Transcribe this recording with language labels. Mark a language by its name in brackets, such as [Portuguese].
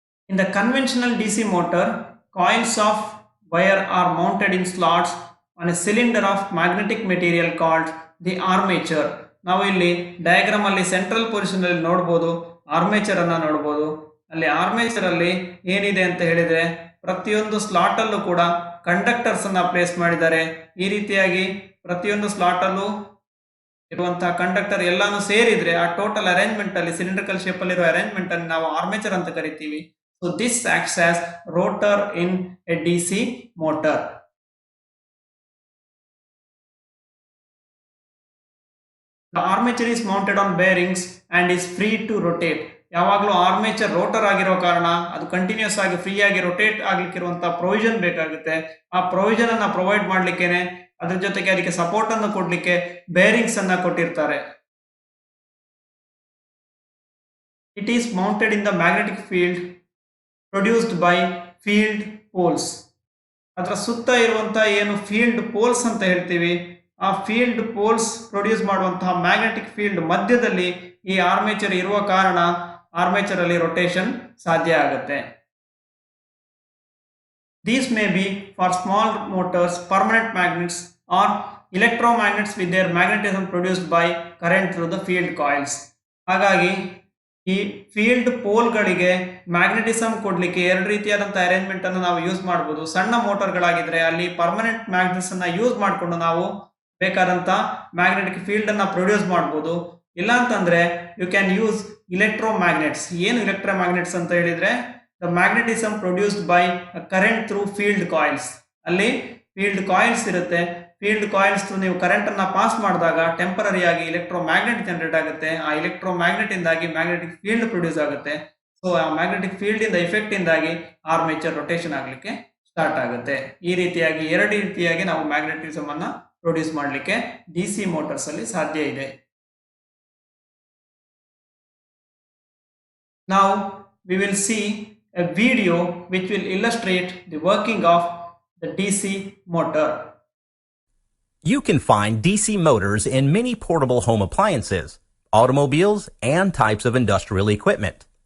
[English] In the conventional DC motor, coils of wire are mounted in slots on a cylinder of magnetic material called the armature. [Kannada] ನಾವು ಇಲ್ಲಿ diagram ಅಲ್ಲಿ central position ಅಲ್ಲಿ ನೋಡಬಹುದು, armature ಅನ್ನ ನೋಡಬಹುದು. ಅಲ್ಲಿ armature ಅಲ್ಲಿ ಏನಿದೆ ಅಂತ ಹೇಳಿದ್ರೆ ಪ್ರತಿಯೊಂದು ಸ್ಲಾಟ್ ಅಲ್ಲೂ ಕೂಡ ಕಂಡಕ್ಟರ್ಸ್ ಅನ್ನ ಪ್ಲೇಸ್ ಮಾಡಿದ್ದಾರೆ. ಈ ರೀತಿಯಾಗಿ ಪ್ರತಿಯೊಂದು ಸ್ಲಾಟ್ ಅಲ್ಲೂ ಇರುವಂತಹ ಕಂಡಕ್ಟರ್ ಎಲ್ಲಾನು ಸೇರಿದ್ರೆ ಆ ಟೋಟಲ್ ಅರೇಂಜ್ಮೆಂಟ್ ಅಲ್ಲಿ ಸಿಲಿಂಡ್ರಿಕಲ್ ಶೇಪ್ ಅಲ್ಲಿ ಇರೋ ಅರೇಂಜ್ಮೆಂಟ್ ಅನ್ನು ನಾವು ಆರ್ಮೇಚರ್ ಅಂತ ಕರಿತೀವಿ. [English] So this acts as rotor in a DC motor. The armature is mounted on bearings and is free to rotate. [Kannada] ಯಾವಾಗಲೂ ಆರ್ಮೇಚರ್ ರೋಟರ್ ಆಗಿರೋ ಕಾರಣ ಅದು ಕಂಟಿನ್ಯೂಸ್ ಆಗಿ ಫ್ರೀ ಆಗಿ ರೊಟೇಟ್ ಆಗ್ಲಿಕ್ಕಿರುವಂತಹ ಪ್ರೊವಿಷನ್ ಬೇಕಾಗುತ್ತೆ. ಆ ಪ್ರೊವಿಷನ್ ಅನ್ನ ಪ್ರೊವೈಡ್ ಮಾಡ್ಲಿಕ್ಕೇನೆ ಅದ್ರ ಜೊತೆಗೆ ಅದಕ್ಕೆ ಸಪೋರ್ಟ್ ಅನ್ನು ಕೊಡ್ಲಿಕ್ಕೆ ಬೇರಿಂಗ್ಸ್ ಅನ್ನ ಕೊಟ್ಟಿರ್ತಾರೆ. [English] It is mounted in the magnetic field produced by field poles. [Kannada] ಅದರ ಸುತ್ತ ಇರುವಂತಹ ಏನು ಫೀಲ್ಡ್ ಪೋಲ್ಸ್ ಅಂತ ಹೇಳ್ತೀವಿ, ಆ ಫೀಲ್ಡ್ ಪೋಲ್ಸ್ ಪ್ರೊಡ್ಯೂಸ್ ಮಾಡುವಂತಹ ಮ್ಯಾಗ್ನೆಟಿಕ್ ಫೀಲ್ಡ್ ಮಧ್ಯದಲ್ಲಿ ಈ ಆರ್ಮೇಚರ್ ಇರುವ ಕಾರಣ ಆರ್ಮೇಚರ್ ಅಲ್ಲಿ ರೊಟೇಷನ್ ಸಾಧ್ಯ ಆಗುತ್ತೆ. [English] These may be for small motors, permanent magnets or electromagnets with their magnetism produced by current through the field coils. [Kannada] ಹಾಗಾಗಿ ಈ ಫೀಲ್ಡ್ ಪೋಲ್ಗಳಿಗೆ ಮ್ಯಾಗ್ನೆಟಿಸಮ್ ಕೊಡ್ಲಿಕ್ಕೆ ಎರಡು ರೀತಿಯಾದಂತಹ ಅರೇಂಜ್ಮೆಂಟ್ ಅನ್ನು ನಾವು ಯೂಸ್ ಮಾಡಬಹುದು. ಸಣ್ಣ ಮೋಟರ್ಗಳಾಗಿದ್ರೆ ಅಲ್ಲಿ ಪರ್ಮನೆಂಟ್ ಮ್ಯಾಗ್ನೆಟ್ಸ್ ಅನ್ನ ಯೂಸ್ ಮಾಡಿಕೊಂಡು ನಾವು ಬೇಕಾದಂತ ಮ್ಯಾಗ್ನೆಟಿಕ್ ಫೀಲ್ಡ್ ಅನ್ನ ಪ್ರೊಡ್ಯೂಸ್ ಮಾಡಬಹುದು. ಇಲ್ಲ ಅಂತಂದ್ರೆ [English] You can use electromagnets. [Kannada] ಏನು ಇಲೆಕ್ಟ್ರೋಮ್ಯಾಗ್ನೆಟ್ಸ್ ಅಂತ ಹೇಳಿದ್ರೆ [English] The magnetism produced by current through field coils. [Kannada] ಅಲ್ಲಿ ಫೀಲ್ಡ್ ಕಾಯಿಲ್ಸ್ ಇರುತ್ತೆ. ಫೀಲ್ಡ್ ಕಾಯಿಲ್ಸ್ ಥ್ರೂ ನೀವು ಕರೆಂಟ್ ಅನ್ನ ಪಾಸ್ ಮಾಡಿದಾಗ ಟೆಂಪರರಿ ಆಗಿ ಎಲೆಕ್ಟ್ರೋಮ್ಯಾಗ್ನೆಟ್ ಜನರೇಟ್ ಆಗುತ್ತೆ. ಆ ಎಲೆಕ್ಟ್ರೋಮ್ಯಾಗ್ನೆಟ್ ಇಂದಾಗಿ ಮ್ಯಾಗ್ನೆಟಿಕ್ ಫೀಲ್ಡ್ ಪ್ರೊಡ್ಯೂಸ್ ಆಗುತ್ತೆ. ಸೊ ಆ ಮ್ಯಾಗ್ನೆಟಿಕ್ ಫೀಲ್ಡ್ ಇಂದ ಎಫೆಕ್ಟ್ ಇಂದಾಗಿ ಆರ್ಮೇಚರ್ ರೊಟೇಷನ್ ಆಗ್ಲಿಕ್ಕೆ ಸ್ಟಾರ್ಟ್ ಆಗುತ್ತೆ. ಈ ರೀತಿಯಾಗಿ ಎರಡು ರೀತಿಯಾಗಿ ನಾವು ಮ್ಯಾಗ್ನೆಟಿಸಮ್ ಅನ್ನ ಪ್ರೊಡ್ಯೂಸ್ ಮಾಡಲಿಕ್ಕೆ ಡಿಸಿ ಮೋಟರ್ಸ್ ಅಲ್ಲಿ ಸಾಧ್ಯ ಇದೆ. [English] Now we will see a video which will illustrate the working of the DC motor. You can find DC motors in many portable home appliances, automobiles, and types of industrial equipment.